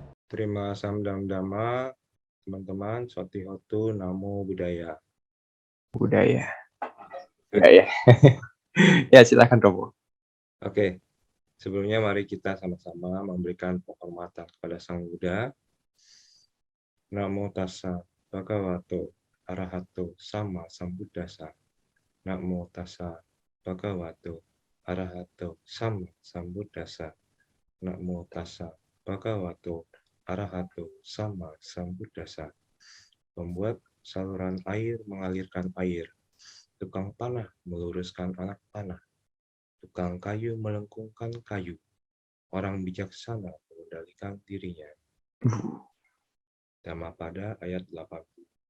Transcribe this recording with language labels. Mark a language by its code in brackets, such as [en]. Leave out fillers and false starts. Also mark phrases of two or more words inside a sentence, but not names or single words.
[id] Terima samdam dhamma, teman-teman. [pi] Sotihotu Namo Buddhaya. [id] Budaya. Budaya. Ya, silakan Romo. Oke, sebelumnya mari kita sama-sama memberikan penghormatan kepada Sang Buddha. [pi] Namo tassa bhagavato arahato sama sambuddhassa. Namo tassa bhagavato arahato sama sambuddhassa. Namo tassa bhagavato arahato sama sambuddhassa. [id] Membuat saluran air mengalirkan air. Tukang panah meluruskan anak panah. Tukang kayu melengkungkan kayu. Orang bijaksana mengendalikan dirinya. Dhammapada ayat 80.